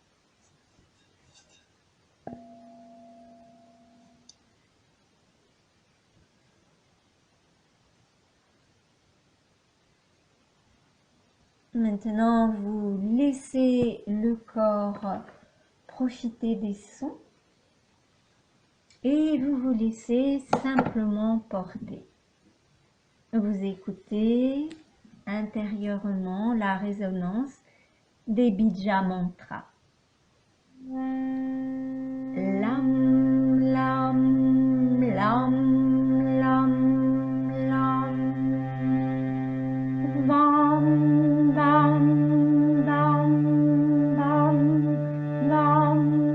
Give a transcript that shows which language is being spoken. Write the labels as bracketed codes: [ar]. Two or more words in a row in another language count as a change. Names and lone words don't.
[fr] Maintenant, vous laissez le corps profiter des sons et vous vous laissez simplement porter. Vous écoutez intérieurement la résonance des Bija mantras. [sa] Lam, lam, lam, lam, lam. Vam, vam, vam, vam, vam.